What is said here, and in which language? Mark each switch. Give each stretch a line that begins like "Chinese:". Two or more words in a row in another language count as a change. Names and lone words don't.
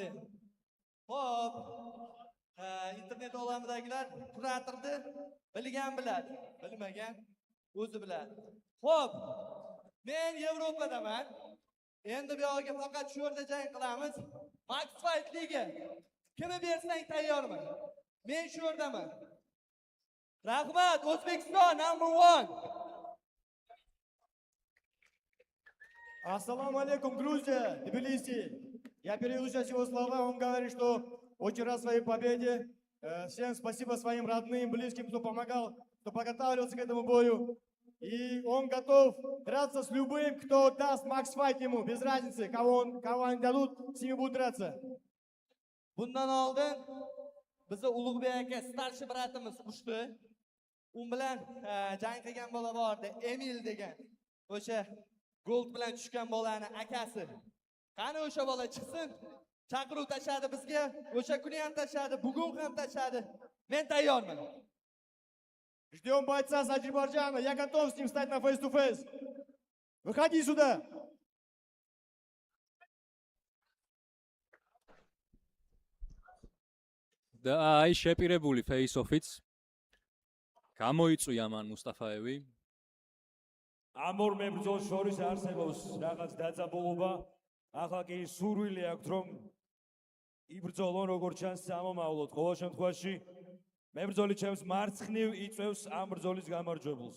Uzbek: Xo'p, internet olamidagilar kuratorni bilgan biladi, bilmagan o'zi biladi. Xo'p, men Yevropadaman. Endi bu yoqqa faqat shu yerda jang qilamiz. Max Fight Liga. Kimni bersang tayyorman. Men shu yerdaman. Rahmat, O'zbekiston number 1.
Russian: Ассаламу алейкум, Грузия, Тбилиси. Я переведу сейчас его слова, он говорит, что очень рад своей победе. Всем спасибо своим родным, близким, кто помогал, кто подготавливался к этому бою. И он готов драться с любым, кто даст макс-файт ему, без разницы, кого они дадут, с ними будут драться.
Uzbek: Bundan oldin bizni Ulug'bek aka starshi bratimiz ushdi. U bilan jang qilgan bola bordi, Emil degan. O'sha gold bilan tushgan bolani akasi. Qani o'sha bola chiqsin? Chaqiruv tashadi bizga. O'sha kuni ham tashadi, bugun ham tashadi. Men tayyorman.
Russian: Ждем бойца с Азербайджана, я готов с ним встать на фейс-ту-фейс. Выходи сюда.
Georgian: და აი შეპირებული face-off-იც გამოიწვია მან მუსტაფაევი. ამ ორ მებრძოლ შორის არსებობს რაღაც დაძაბულობა. ახლა კი სურვილი აქვს რომ იბრძოლონ როგორც ჩანს სამომავლოდ. ყოველ შემთხვევაში მებრძოლი ჩემს მარცხნივ იწევს ამ ბრძოლის გამარჯვებულს.